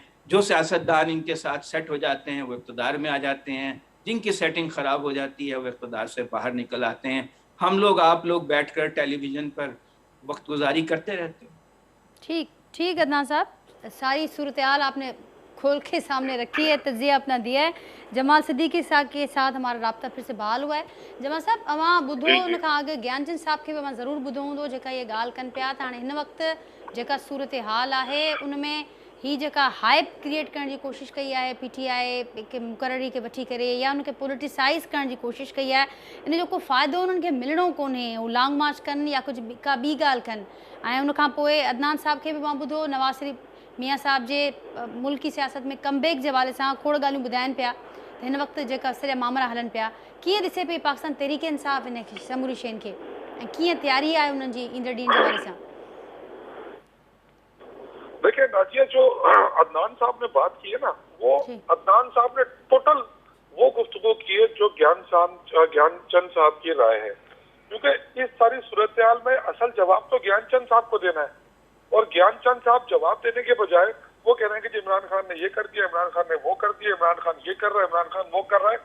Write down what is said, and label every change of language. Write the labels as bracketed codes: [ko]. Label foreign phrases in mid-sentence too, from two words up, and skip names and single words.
[ur] جو سیاستدان ان کے ساتھ سیٹ ہو جاتے ہیں وہ اقتدار میں آ جاتے ہیں، جن کی سیٹنگ خراب ہو جاتی ہے وہ اقتدار سے باہر نکل آتے ہیں. ہم لوگ، آپ لوگ بیٹھ کر ٹیلی ویژن پر وقت گزاری کرتے رہتے ہیں. ٹھیک عدنان صاحب، ساری صورت حال آپ نے کھول کے سامنے رکھی ہے، تجزیہ اپنا دیا ہے. جمال صدیقی صاحب کے ساتھ ہمارا رابطہ پھر سے بحال ہوا ہے. [sd] जमाल साहब, अवां ॿुधो उन खां अॻु ज्ञानचंद साहब खे बि अवां ज़रूरु ॿुधो हूंदो जेका ये ॻाल्हि कनि पिया त हाणे हिन वक़्तु जेका सूरत हाल आहे उनमें ही जेका [en] hype create [sd] करण जी कोशिश कई है PTI के मुक़ररी के वठी करे या उनके पॉलिटिसाइज़ करण जी कोशिश कई है, इन जो को फ़ाइदो उन्हनि खे मिलणो कोन्हे, वो लॉन्ग मार्च कनि या कुछ का ॿी ॻाल्हि कनि। ऐं उन खां पोइ अदनान साहब खे बि मां ॿुधो नवाज़ शरीफ़ मियां साहब जे मुल्की सियासत में कमबैक जे हवाले सां खोड़ ॻाल्हियूं ॿुधाइनि पिया त हिन वक़्तु जेका सॼा मामला हलनि पिया, कीअं ॾिसे पई पाकिस्तान तहरीक इंसाफ़ इन समूरी शयुनि खे ऐं कीअं तयारी आहे उन्हनि जी ईंदड़ ॾींहं जे हवाले सां? [ur] دیکھیے نازیہ، جو عدنان صاحب نے بات کی ہے نا، وہ عدنان صاحب نے ٹوٹل وہ گفتگو کی ہے جو گیان چند صاحب کی رائے ہے، کیونکہ اس ساری صورت حال میں اصل جواب تو گیان چند صاحب کو دینا ہے اور گیان چند صاحب جواب دینے کے بجائے وہ کہہ رہے ہیں کہ عمران خان نے یہ کر دیا، عمران خان نے وہ کر دیا، عمران خان یہ کر رہا ہے، عمران خان وہ کر رہا ہے.